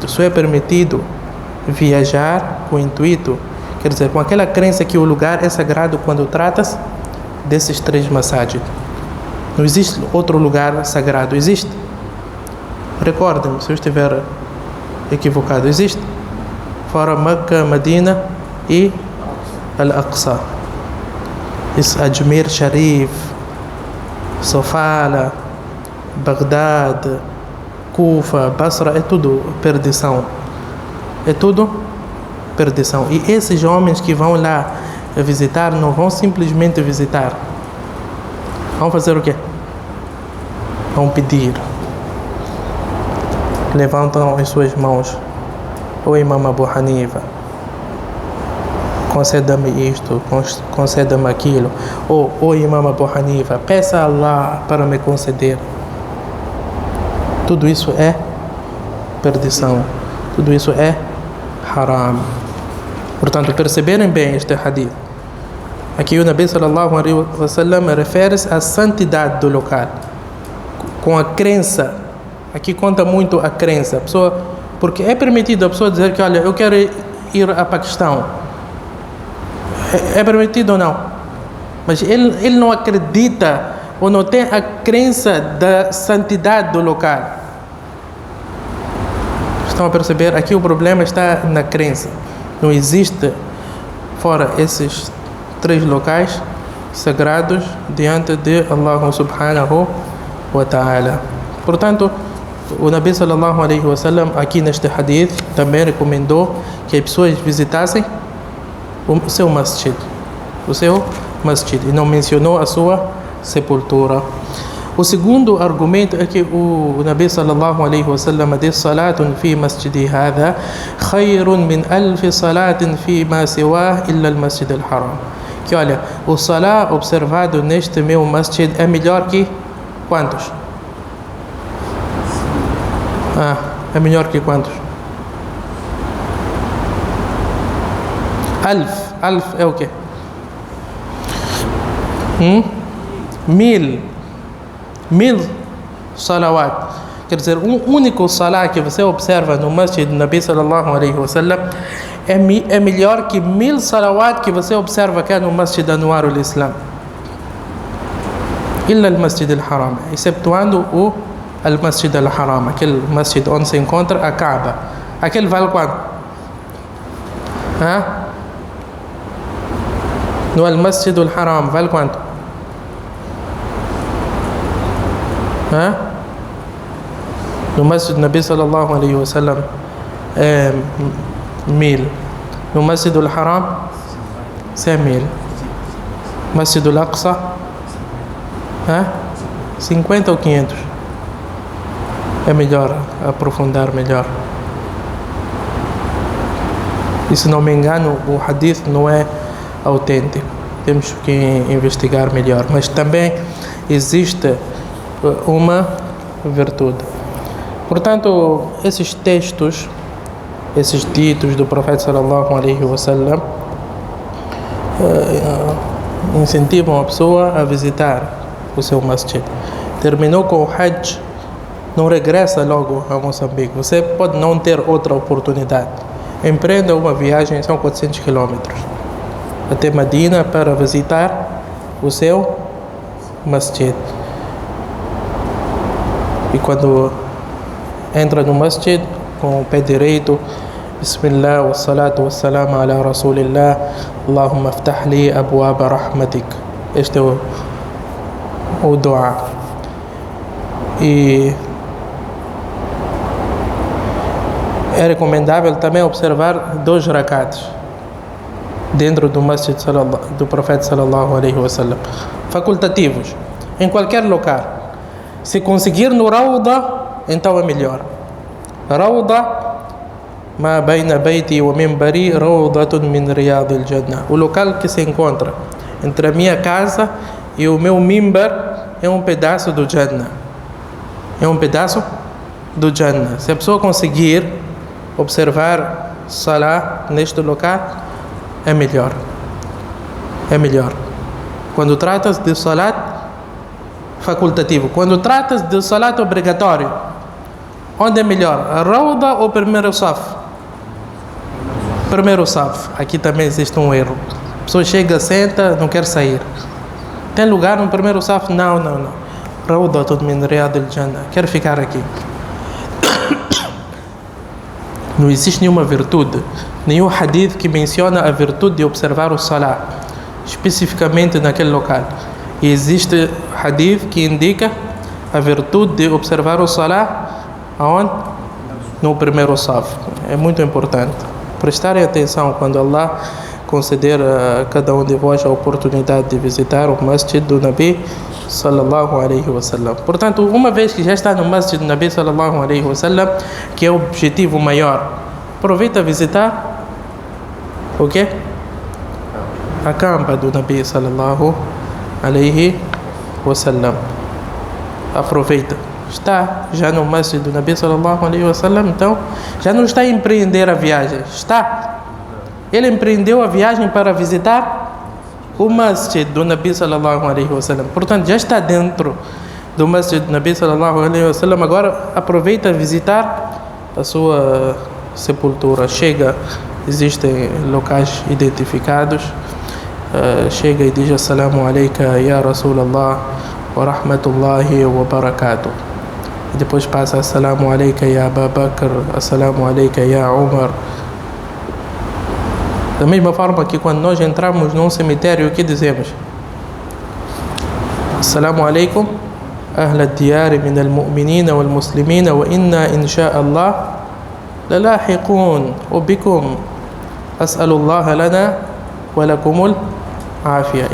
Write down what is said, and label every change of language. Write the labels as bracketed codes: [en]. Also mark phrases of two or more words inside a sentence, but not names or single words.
[pt] Só é permitido viajar com o intuito, quer dizer, com aquela crença que o lugar é sagrado quando trata-se desses três masajid. Não existe outro lugar sagrado. Existe? Recordem-me se eu estiver equivocado. Existe? Fora Meca, Medina e Al-Aqsa. Isso, Ajmer Sharif, Sofala, Bagdad, Kufa, Basra, é tudo perdição. É tudo perdição. E esses homens que vão lá visitar, não vão simplesmente visitar. Vão fazer o quê? Vão pedir. Levantam as suas mãos. O Imam Abu Hanifa, conceda-me isto, conceda-me aquilo. Ou o Imam Abu Hanifa, peça a Allah para me conceder. Tudo isso é perdição. Tudo isso é haram. Portanto, perceberem bem este hadith. Aqui o Nabi [ar] صلى الله عليه وسلم [pt] refere-se à santidade do local, com a crença. Aqui conta muito a crença. A pessoa, porque é permitido a pessoa dizer que, olha, eu quero ir a Paquistão. É permitido ou não? Mas ele não acredita ou não tem a crença da santidade do local. Estão a perceber? Aqui o problema está na crença. Não existe, fora esses três locais sagrados, diante de Allah [ar] سبحانه وتعالى. [pt] Portanto, o Nabi [ar] صلى الله عليه وسلم [pt] aqui neste hadith também recomendou que as pessoas visitassem o seu masjid. O seu masjid. E não mencionou a sua sepultura. O segundo argumento é que o Nabi [ar] صلى الله عليه وسلم diz: صلاة في مسجدي هذا خير من ألف صلاة في ما سواه إلا المسجد الحرام. [pt] Que olha, o salat observado neste meu masjid é melhor que quantos? É melhor que quantos? Alf é o quê? 1000 salawat. Quer dizer, um único salat que você observa no masjid do Nabi [ar] صلى الله عليه وسلم [pt] é melhor que 1000 salawat que você observa aqui no Masjid Anwarul Islam. Illa al-Masjid al-Haram, exceptuando o al-Masjid al-Haram, aquele masjid onde se encontra a Kaaba. Aquele vale quanto? No al-Masjid al-Haram vale quanto? No Masjid Nabi [ar] صلى الله عليه وسلم [pt] 1000. No Masjid al-Haram 100.000. Masjid al-Aqsa 50 ou 500. É melhor aprofundar melhor. E se não me engano, o hadith não é autêntico. Temos que investigar melhor. Mas também existe uma virtude. Portanto, esses textos, esses ditos do profeta [ar] صلى الله عليه وسلم [pt] incentivam a pessoa a visitar o seu masjid. Terminou com o Hajj, não regressa logo a Moçambique. Você pode não ter outra oportunidade. Empreenda uma viagem, são 400 quilômetros, até Medina para visitar o seu masjid. E quando entra no masjid com o pé direito, [ar] بسم الله والصلاة والسلام على رسول الله، اللهم افتح لي أبواب رحمتك. [pt] Este é o dua. E é recomendável também observar 2 rakats dentro do masjid do profeta [ar] صلى الله عليه وسلم, [pt] facultativos, em qualquer local. Se conseguir no Rawda, então é melhor. [ar] روضة ما بين بيتي ومنبري روضة من رياض الجنة. [pt] O local que se encontra entre a minha casa e o meu mimbar é um pedaço do Jannah. É um pedaço do Jannah. Se a pessoa conseguir observar Salah neste local, é melhor. É melhor. Quando tratas de Salat facultativo, quando tratas de Salat obrigatório, onde é melhor? A Rawda ou primeiro Saf? Primeiro Saf. Aqui também existe um erro. A pessoa chega, senta, não quer sair. Tem lugar no primeiro Saf? Não. [ar] روضة من رياض الجنة. [pt] Quero ficar aqui. Não existe nenhuma virtude, nenhum hadith que menciona a virtude de observar o Salah, especificamente naquele local. E existe hadith que indica a virtude de observar o Salah aonde? No primeiro Saf. É muito importante. Prestarem atenção quando Allah conceder a cada um de vós a oportunidade de visitar o masjid do Nabi [ar] صلى الله عليه وسلم. [pt] Portanto, uma vez que já está no masjid do Nabi [ar] صلى الله عليه وسلم, [pt] que é o objetivo maior, aproveita a visitar o quê? A campa do Nabi [ar] صلى الله عليه وسلم. [pt] Aproveita. Está já no masjid do Nabi [ar] صلى الله عليه وسلم, [pt] então já não está a empreender a viagem. Ele empreendeu a viagem para visitar o masjid do Nabi [ar] صلى الله عليه وسلم. [pt] Portanto, já está dentro do masjid do Nabi [ar] صلى الله عليه وسلم. [pt] Agora aproveita a visitar a sua sepultura. Chega, existem locais identificados. Chega e diz: [ar] السلام عليك يا رسول الله ورحمة الله وبركاته. [pt] E depois passa: [ar] السلام عليك يا أبا بكر، السلام عليك يا عمر. [pt] Da mesma forma que quando nós entramos num cemitério, o que dizemos? [ar] السلام عليكم أهل الديار من المؤمنين والمسلمين وإنا إن شاء الله للاحقون بكم أسأل الله لنا ولكم العافية.